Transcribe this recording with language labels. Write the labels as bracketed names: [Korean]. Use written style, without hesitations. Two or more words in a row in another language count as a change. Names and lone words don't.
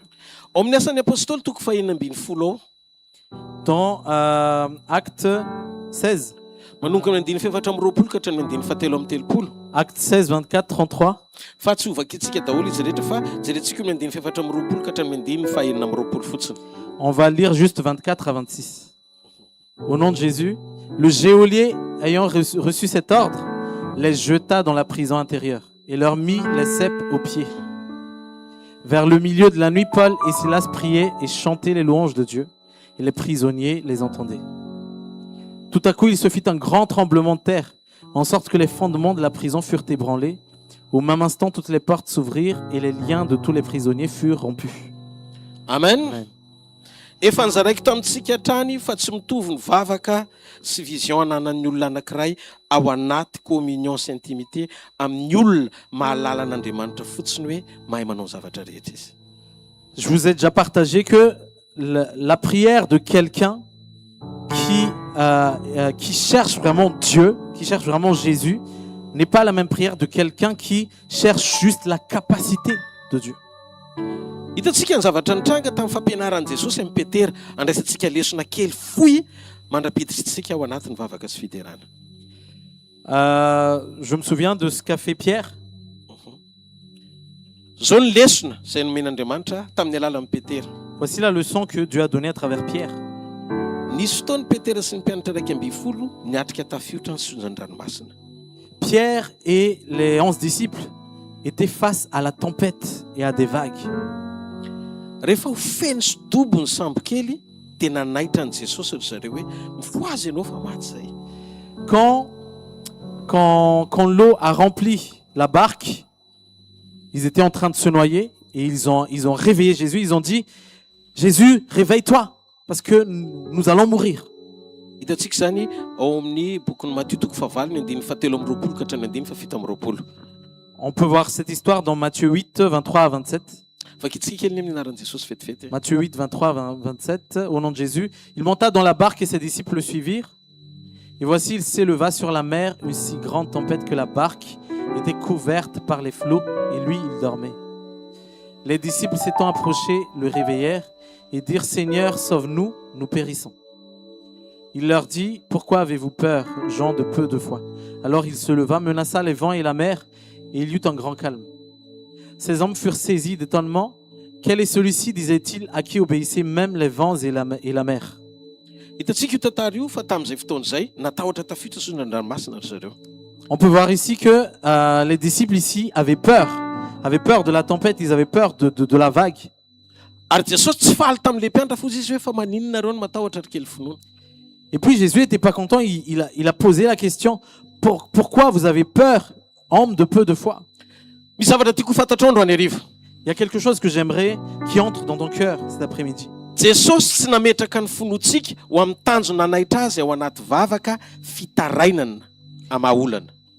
[Malagasy] Ao amin'ny asan'ny apôstôly toko fahaenina ambin'ny folo ao. [French] Dans Acte 16, [Malagasy] Manomboka amin'ny andiny efatra amby roapolo ka hatrany andiny fahatelo amby telopolo. [French] Acte 16, 24, 33. [Malagasy] Fa tsy ovakitsika daholo izy rehetra fa jerentsika amin'ny andiny efatra amby roapolo ka hatrany andiny fahaenina amby roapolo fotsiny. [French] On va lire juste 24 à 26. Au nom de Jésus, le geôlier ayant reçu cet ordre, les jeta dans la prison intérieure et leur mit les cèpes aux pieds. Vers le milieu de la nuit, Paul et Silas priaient et chantaient les louanges de Dieu, et les prisonniers les entendaient. Tout à coup, il se fit un grand tremblement de terre, en sorte que les fondements de la prison furent ébranlés. Au même instant, toutes les portes s'ouvrirent et les liens de tous les prisonniers furent rompus. Amen. Amen. [Malagasy] Efa nizaraiko tamintsika hatrany fa tsy mitovy ny vavaka sy vision ananan'ny olona anankiray ao anaty communion sy intimité amin'ny olona mahalala an'Andriamanitra fotsiny hoe mahay manao zavatra rehetra izy. [French] Je vous ai déjà partagé que la prière de quelqu'un qui cherche vraiment Dieu, qui cherche vraiment Jésus, n'est pas la même prière de quelqu'un qui cherche juste la capacité de Dieu. [Malagasy] Hitantsika ny zavatra nitranga tamin'ny fampianaran'i Jesosy amin'ny Petera andraisantsika lesona kely fohy mandrapiditritsika ao anatin'ny vavaka sy fiderana. [French] Je me souviens de ce qu'a fait Pierre. [Malagasy] Zao ny lesona izay nomen'Andriamanitra tamin'ny alalan'i Petera. [French] Voici la leçon que Dieu a donnée à travers Pierre. [Malagasy] Nisy fotoany Petera sy ny mpianatra raiky amby folo niatrika tafiotra ny sonjan'ny ranomasina. [French] Pierre et les 11 disciples étaient face à la tempête et à des vagues. [Malagasy] Rehefa ho feno sy dobo ny sambo kely dia nanaitra an' Jesosy ry zareo hoe mifoazy ianao fa maty zay. [French] Quand l'eau a rempli la barque, ils étaient en train de se noyer et ils ont réveillé Jésus. Ils ont dit, Jésus, réveille-toi parce que nous allons mourir. [Malagasy] Hitantsika zany ao amin'ny bokin'ny Matthieu toko fahavalo ny andiny fahatelo amby roapolo ka hatrany andiny fafito amby roapolo. [French] On peut voir cette histoire dans Matthieu 8, 23 à 27. [Malagasy] Vakitsika kely ny amin'ny anaran'i Jesosy fetifety. [French] Matthieu 8, 23 à 27. Au nom de Jésus, il monta dans la barque et ses disciples le suivirent. Et voici, il s'éleva sur la mer une si grande tempête que la barque était couverte par les flots et lui, il dormait. Les disciples s'étant approchés, le réveillèrent et dirent, Seigneur, sauve-nous, nous périssons. Il leur dit, pourquoi avez-vous peur, gens de peu de foi? Alors il se leva, menaça les vents et la mer, et il y eut un grand calme. Ces hommes furent saisis d'étonnement. Quel est celui-ci, disait-il, à qui obéissaient même les vents et la mer? [Malagasy] Hitantsika io tantara io fa tamin'izay fotoana izay natahotra tafiotra sonjan'ny ranomasina ry zareo. [French] On peut voir ici que les disciples ici avaient peur de la tempête, ils avaient peur de la vague. [Malagasy] Ary Jesosy tsy faly tamin'ilay mpianatra fotsy izy hoe fa maninona reo no matahotra ry kely finoana. [French] Et puis Jésus n'était pas content, il a posé la question, pourquoi vous avez peur, homme de peu de foi? [Malagasy] Misy zavatra tiako fantatrao androany hariva. [French] Il y a quelque chose que j'aimerais qui entre dans ton cœur cet après-midi. [Malagasy] Jesosy tsy nametraka ny fonotsika ho amin'ny tanjona nanaitra azy ao anaty vavaka fitarainana amaolana.